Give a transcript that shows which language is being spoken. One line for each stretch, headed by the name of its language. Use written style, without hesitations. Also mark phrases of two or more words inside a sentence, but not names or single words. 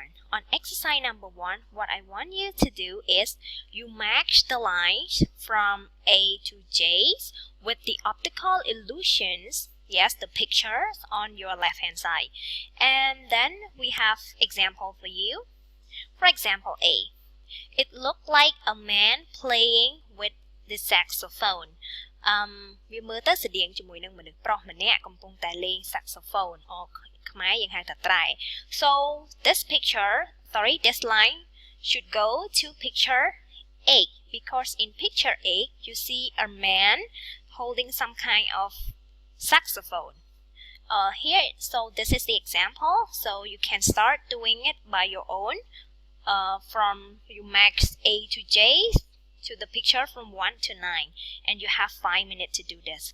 English: On exercise number 1, what I want you to do is you match the lines from A to J with the optical illusions, the pictures on your left hand side. And then we have example for you. For example A, it looked like a man playing with the saxophone.
Khmer: វាមើលទៅស្តៀងជាមួយនឹងមនុស្សប្រុសម្នាក់កំពុងតែលេង saxophone អខ្មែរយើងហៅថាត្រែ
English: So this line should go to picture 8 because in picture 8 you see a man holding some kind of saxophone. So this is the example. So you can start doing it by your own. From you max A to J to the picture from 1 to 9, and you have 5 minutes to do this.